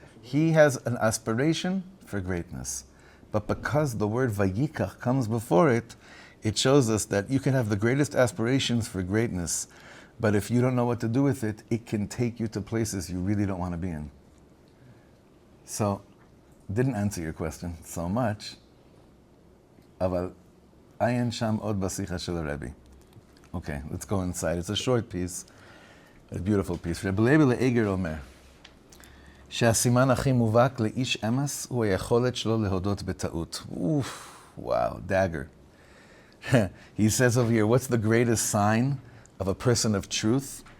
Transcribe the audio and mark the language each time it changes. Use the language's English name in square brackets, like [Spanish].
[English] He has an aspiration for greatness. But because the word Vayikach comes before it, it shows us that you can have the greatest aspirations for greatness, but if you don't know what to do with it, it can take you to places you really don't want to be in. So, didn't answer your question so much. [Hebrew] Aval ayin sham od basicha shel Rebbe. [English] Okay, let's go inside. It's a short piece, a beautiful piece. [Hebrew] Leibele Eiger omer, שהסימן הכי מובהק לאיש אמס הוא היכולת שלו להודות בטעות. [English] Oof, wow, dagger. He says over here, what's the greatest sign of a person of truth?